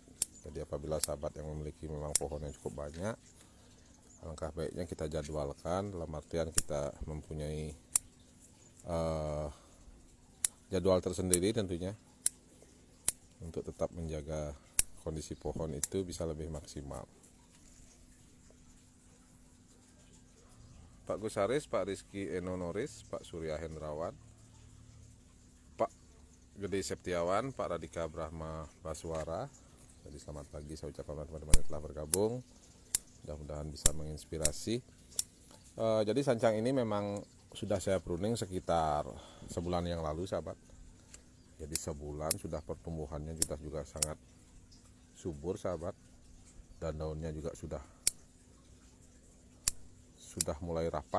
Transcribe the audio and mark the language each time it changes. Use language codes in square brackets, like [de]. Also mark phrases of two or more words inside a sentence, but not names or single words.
[id] Jadi apabila sahabat yang memiliki memang pohon yang cukup banyak, alangkah baiknya kita jadwalkan, dalam artian kita mempunyai jadwal tersendiri tentunya untuk tetap menjaga kondisi pohon itu bisa lebih maksimal. Pak Gusaris, Pak Rizky Enonoris, Pak Surya Hendrawan, Pak Gede Septiawan, Pak Radika Brahma Baswara, Jadi selamat pagi saya ucapkan teman-teman yang telah bergabung, mudah-mudahan bisa menginspirasi. Jadi sancang ini memang sudah saya pruning sekitar sebulan yang lalu sahabat. Jadi sebulan sudah pertumbuhannya juga sangat subur sahabat, dan daunnya juga sudah mulai rapat.